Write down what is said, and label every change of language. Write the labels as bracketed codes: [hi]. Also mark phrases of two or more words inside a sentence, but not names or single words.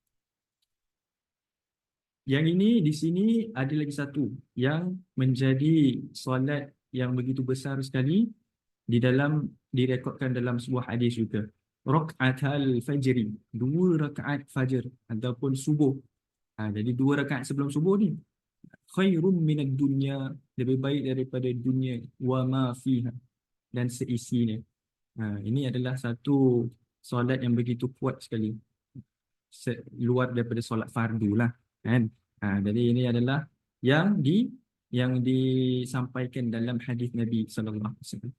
[ms] Yang ini di sini ada lagi satu yang menjadi solat yang begitu besar sekali direkodkan dalam sebuah hadis juga. [ar] ركعتا الفجر, [ms] 2 rakaat fajar ataupun subuh. Jadi 2 rakaat sebelum subuh ni [ar] خير من الدنيا, [ms] lebih baik daripada dunia, [ar] وما فيها, [ms] dan seisinya. Ini adalah satu solat yang begitu kuat sekali, luar daripada solat fardu lah kan. Jadi ini adalah yang disampaikan dalam hadis Nabi [ar] صلى الله عليه وسلم.